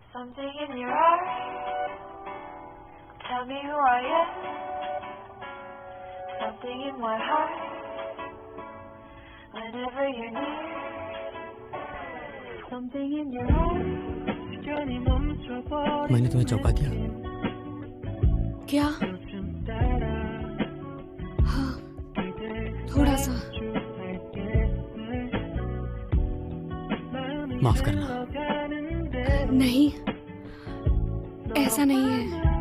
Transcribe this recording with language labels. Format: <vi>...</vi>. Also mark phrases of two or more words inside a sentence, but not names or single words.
<en>Something in your eyes, tell me who I am. Something in my heart, whenever you're near. Something in your eyes,</en> <ko>시간이 멈춰버린.</ko> <hi>मैंने तुम्हें चौंका दिया क्या? हाँ, थोड़ा सा। माफ करना। नहीं, ऐसा नहीं है।</hi>